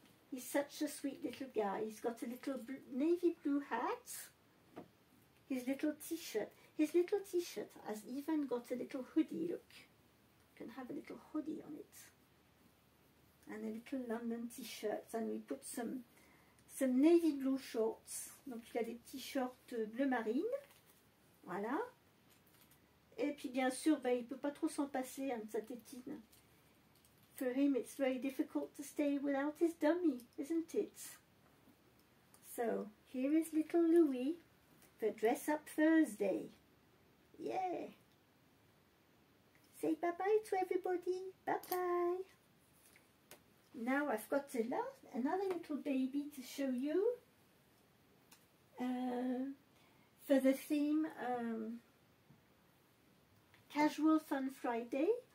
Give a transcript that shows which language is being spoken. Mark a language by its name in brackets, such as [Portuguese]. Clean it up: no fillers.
[English] He's such a sweet little guy. He's got a little navy blue hat, his little t-shirt. His little t-shirt has even got a little hoodie, look. You can have a little hoodie on it. And a little London t-shirt. And we put some navy blue shorts. [French] Donc il a des petits shorts bleu marine. Voilà. Et puis bien sûr, il ne peut pas trop s'en passer de sa tétine. [English] For him it's very difficult to stay without his dummy, isn't it? So here is little Louis for Dress Up Thursday. Yeah. Say bye-bye to everybody. Bye-bye. Now I've got another little baby to show you for the theme Casual Fun Friday.